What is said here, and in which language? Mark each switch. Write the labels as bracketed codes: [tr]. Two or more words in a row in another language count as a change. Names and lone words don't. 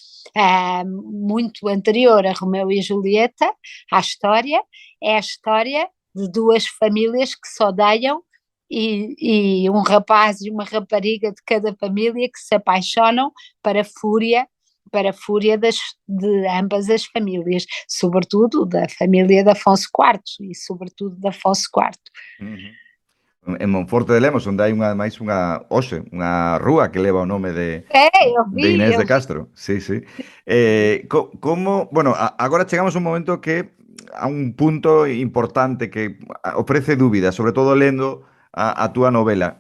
[pt] muito anterior a Romeu e Julieta, à história, é a história de duas famílias que se odeiam, e um rapaz e uma rapariga de cada família que se apaixonam para a fúria de ambas as famílias, sobretudo da família de Afonso IV e sobretudo de Afonso IV. [gl] En Monforte de Lemos, onde hai ademais unha rúa que leva o nome de Inés de Castro. Sí. Bueno, agora chegamos a un momento que a un punto importante que ofrece dúbidas, sobre todo lendo a túa novela.